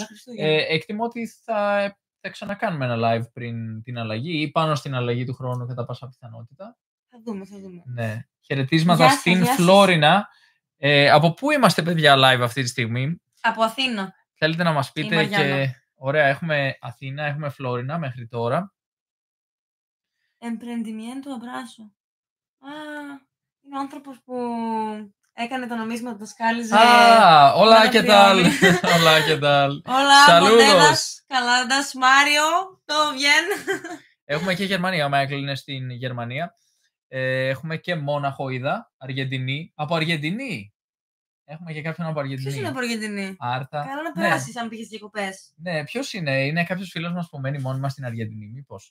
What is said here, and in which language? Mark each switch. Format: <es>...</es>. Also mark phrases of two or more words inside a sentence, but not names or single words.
<el>Εκτιμώ ότι θα ξανακάνουμε ένα live πριν την αλλαγή ή πάνω στην αλλαγή του χρόνου κατά πάσα πιθανότητα. Θα δούμε. Ναι. Χαιρετίσματα στην Φλόρινα. Από πού είμαστε, παιδιά, live αυτή τη στιγμή? Από Αθήνα. Θέλετε να μας πείτε και... Ωραία, έχουμε Αθήνα, έχουμε Φλόρινα μέχρι τώρα.</el> <es>Emprendimiento abrazo.</es> <el>Είναι ο άνθρωπος που έκανε το νομίσμα του σκάλιζε.</el> <es>Hola, ¿qué tal? Hola, ¿qué tal? Hola, Saludos.</es> <el>Καλάντας, Μάριο,</el> <es>todo bien?</es> <el>Έχουμε και Γερμανία, ο Μάικλ είναι στην Γερμανία. Έχουμε και Μόναχο, είδα, Αργεντινή. Από Αργεντινή! Έχουμε και κάποιον από Αργεντινή. Ποιος είναι από Αργεντινή? Άρτα. Καλό να περάσεις αν πήγες διακοπές. Ναι, ποιος είναι? Είναι κάποιος φίλος μας που μένει μόνιμα στην Αργεντινή, μήπως?</el>